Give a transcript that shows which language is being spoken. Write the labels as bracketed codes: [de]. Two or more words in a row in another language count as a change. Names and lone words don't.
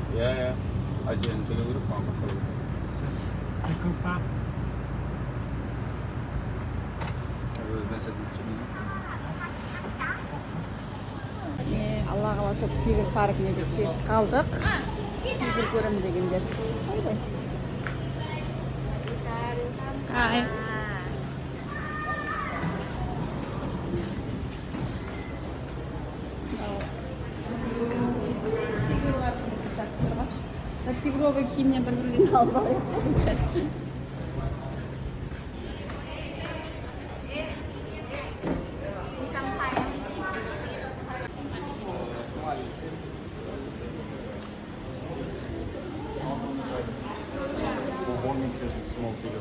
[id] Ya ya. Ajian dulu apa apa. Cukup Pak. Terus bahasa Cina. [kk] Алла қаласа тигр паркіне де келіп қалдық. Тигр көрем дегендер. Қайдай? Ай. Тигрлар көзін сатып тұрғаншы. Тигровый киімнен бір-бірден алып алайық. [en] Small figure.